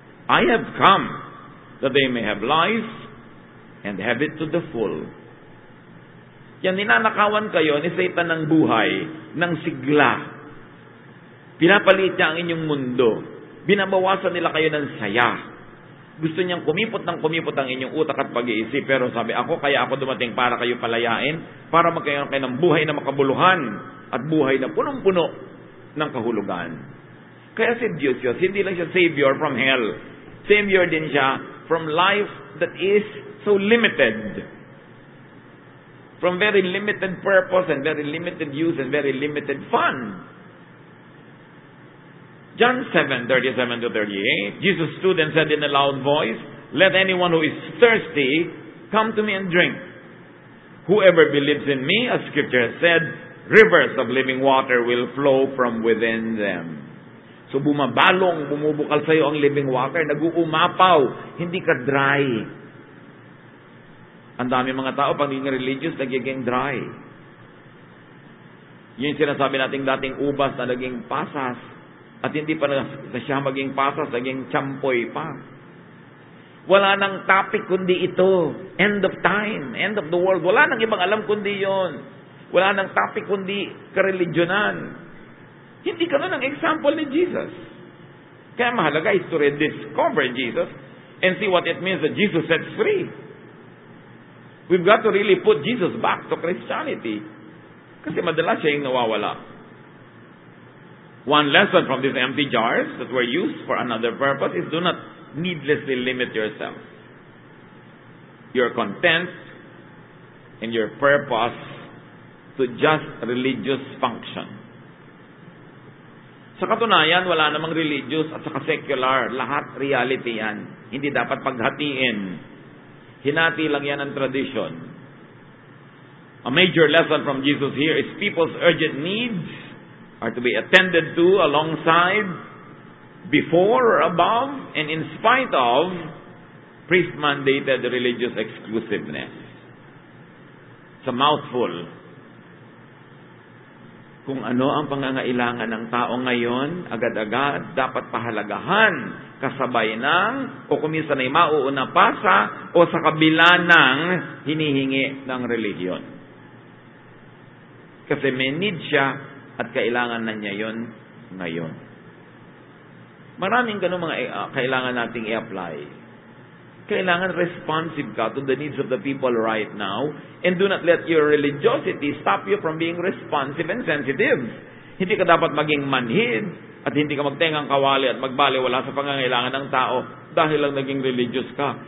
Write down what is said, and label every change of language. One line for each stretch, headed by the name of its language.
English: I have come that they may have life and have it to the full.
Filipino: Yan, ninanakawan kayo ni Satan ng buhay, ng sigla. Pinapalit niya ang inyong mundo. Binabawasan nila kayo ng saya. Gusto niyang kumipot ang inyong utak at pag-iisip. Pero sabi, kaya ako dumating para kayo palayain, para magkaroon kayo ng buhay na makabuluhan at buhay na punong-puno ng kahulugan. Kaya si Diyos, hindi lang siya
English: Savior from hell. Savior
Filipino: din siya
English: from life that is so limited. From very limited purpose and very limited use and very limited fun. John 7:37-38, Jesus stood and said in a loud voice, "Let anyone who is thirsty come to me and drink. Whoever believes in me, as Scripture has said, rivers of living water will flow from within them."
Filipino: So bumubukal sa iyo ang
English: living water,
Filipino: nag-uumapaw, hindi ka dry. Ang dami mga tao, pag naging religious, nagiging dry. Yun yung sinasabi nating dating ubas na naging pasas. At hindi pa na siya maging pasas, naging champoy pa. Wala nang topic kundi ito.
English: End of time, end of the world.
Filipino: Wala nang ibang alam kundi yon. Wala nang topic kundi kareligyonan. Hindi ka nun ang example ni Jesus. Kaya mahalaga
English: is to rediscover Jesus and see what it means that Jesus sets free. We've got to really put Jesus back to Christianity.
Filipino: Kasi madalas siya yung nawawala.
English: One lesson from these empty jars that were used for another purpose is do not needlessly limit yourself. Your content and your purpose to just religious function.
Filipino: Sa katunayan, wala namang religious at saka secular. Lahat reality yan. Hindi dapat paghatiin. Hinati lang yan ang tradition.
English: A major lesson from Jesus here is people's urgent needs are to be attended to alongside, before or above, and in spite of priest-mandated religious exclusiveness. It's a mouthful.
Filipino: Kung ano ang pangangailangan ng tao ngayon, agad-agad dapat pahalagahan kasabay ng o kuminsan ay mauuna pa sa o sa kabila ng hinihingi ng relihiyon. Kasi may need siya at kailangan na niya yon ngayon. Maraming ganun mga kailangan nating i-apply. Kailangan
English: responsive ka to the needs of the people right now, and do not let your religiosity stop you from being responsive and sensitive.
Filipino: Hindi ka dapat maging manhid at hindi ka magtengang kawali at magbaliwala sa pangangailangan ng tao dahil lang naging religious ka.